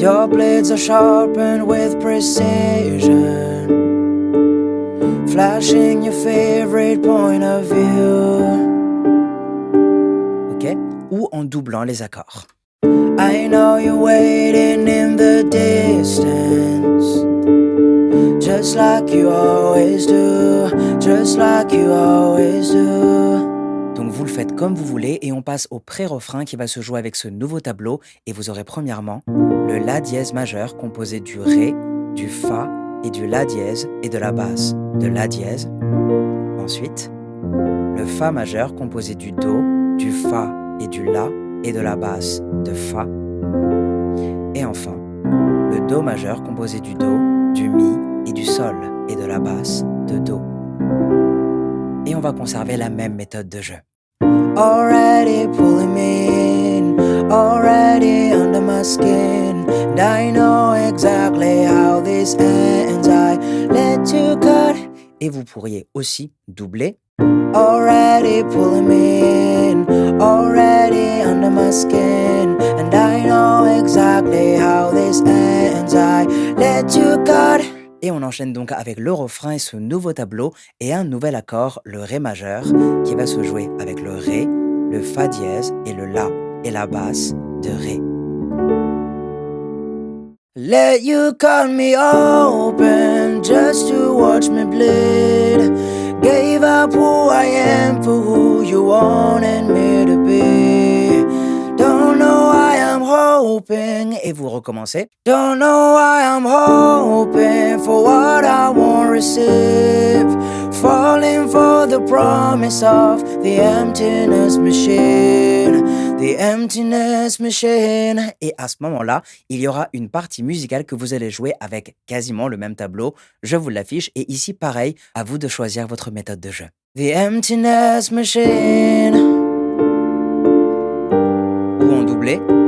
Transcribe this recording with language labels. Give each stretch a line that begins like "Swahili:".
English: Your blades are sharpened with precision, flashing your favorite point of view. Ok?
French: Ou en doublant les accords.
English: I know you're waiting in the distance, just like you always do, just like you always do.
French: Donc vous le faites comme vous voulez et on passe au pré-refrain qui va se jouer avec ce nouveau tableau et vous aurez premièrement le La dièse majeur composé du Ré, du Fa et du La dièse et de la basse de La dièse. Ensuite, le Fa majeur composé du Do, du Fa et du La et de la basse de Fa. Et enfin, le Do majeur composé du Do, du Mi et du Sol et de la basse de Do. Et on va conserver la même méthode de jeu.
English: Already pulling me in, already under my skin, and I know exactly how this ends. I let you cut.
French: Et vous pourriez aussi doubler.
English: Already pulling me in, already under my skin, and I know exactly how this ends. I let you cut.
French: Et on enchaîne donc avec le refrain et ce nouveau tableau et un nouvel accord, le Ré majeur, qui va se jouer avec le Ré, le Fa dièse et le La et la basse de Ré.
English: Let you cut me open just to watch me bleed. Gave up who I am for who you wanted me to be. Don't know why I'm hoping.
French: Et vous recommencez.
English: Don't know why I'm hoping for what I won't receive. Falling for the promise of the emptiness machine. The emptiness machine.
French: Et à ce moment-là, il y aura une partie musicale que vous allez jouer avec quasiment le même tableau. Je vous l'affiche. Et ici, pareil, à vous de choisir votre méthode de jeu.
English: The emptiness machine.
French: Ou en doublé.